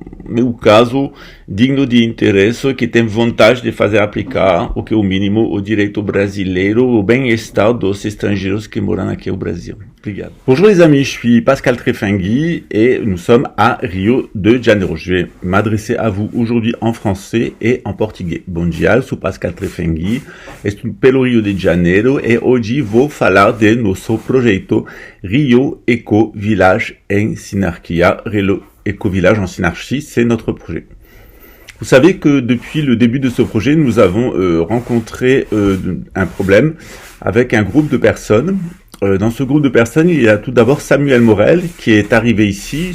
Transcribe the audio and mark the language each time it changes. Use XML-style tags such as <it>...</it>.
<pt>meu caso digno de interesse, que tem vontade de fazer aplicar o que é o mínimo o direito brasileiro, o bem-estar dos estrangeiros qui moram aqui au Brasil. Obrigado.</pt> <fr>Bonjour les amis, je suis Pascal Trefengui et nous sommes à Rio de Janeiro. Je vais m'adresser à vous aujourd'hui en français et en portugais.</fr> <pt>Bom dia, eu sou Pascal Trefengui, estou pelo Rio de Janeiro e hoje vou falar de nosso projeto Rio Eco Village em Sinarquia.</pt> <fr>Rio Eco Village en Sinarchie, c'est notre projet. Vous savez que depuis le début de ce projet, nous avons rencontré un problème avec un groupe de personnes. Dans ce groupe de personnes, il y a tout d'abord Samuel Morel qui est arrivé ici.</fr>